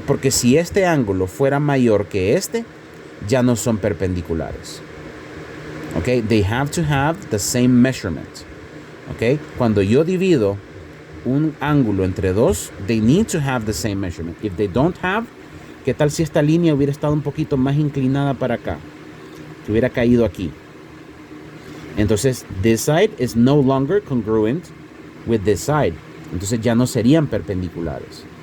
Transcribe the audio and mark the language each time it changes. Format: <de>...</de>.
<es>Porque si este ángulo fuera mayor que este, ya no son perpendiculares.</es> <en>Okay? They have to have the same measurement. Okay?</en> <es>Cuando yo divido un ángulo entre dos,</es> <en>they need to have the same measurement. If they don't have,</en> <es>¿qué tal si esta línea hubiera estado un poquito más inclinada para acá? Que hubiera caído aquí.</es> <en>Entonces, this side is no longer congruent with this side.</en> <es>Entonces ya no serían perpendiculares.</es>